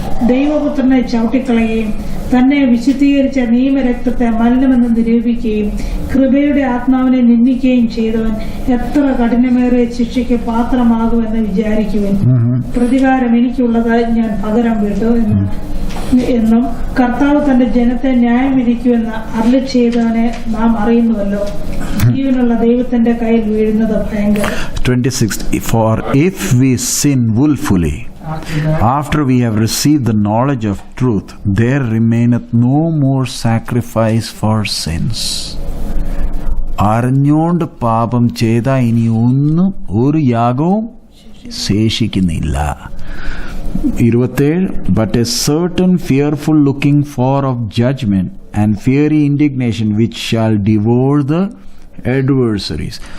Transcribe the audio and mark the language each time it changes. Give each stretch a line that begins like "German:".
Malayalam: ദൈവപുത്രനെ ചവിട്ടിക്കളയുകയും തന്നെ വിശുദ്ധീകരിച്ച നിയമരക്തത്തെ മലിനമെന്ന് നിരൂപിക്കുകയും കൃപയുടെ ആത്മാവിനെ നിന്ദിക്കുകയും ചെയ്തവൻ എത്ര കഠിനമേറിയ ശിക്ഷയ്ക്ക് പാത്രമാകുമെന്ന് വിചാരിക്കുവൻ. പ്രതികാരം എനിക്കുള്ളത്, ഞാൻ പകരം വിട്ടു എന്നും കർത്താവ് തന്റെ ജനത്തെ ന്യായം വിധിക്കുമെന്ന് അരുളി ചെയ്തവനെ നാം അറിയുന്നുവല്ലോ. ജീവനുള്ള ദൈവത്തിന്റെ കയ്യിൽ വീഴുന്നത് ഭയങ്കരം.
English: 26 For if we sin willfully after we have received the knowledge of truth, there remaineth no more sacrifice for sins.
Malayalam: അറിഞ്ഞോണ്ട് പാപം ചെയ്ത ഇനി ഒന്നും ഒരു യാഗവും ശേഷിക്കുന്നില്ല.
English: 27 But a certain fearful looking for of judgment and fiery indignation which shall devour the adversaries.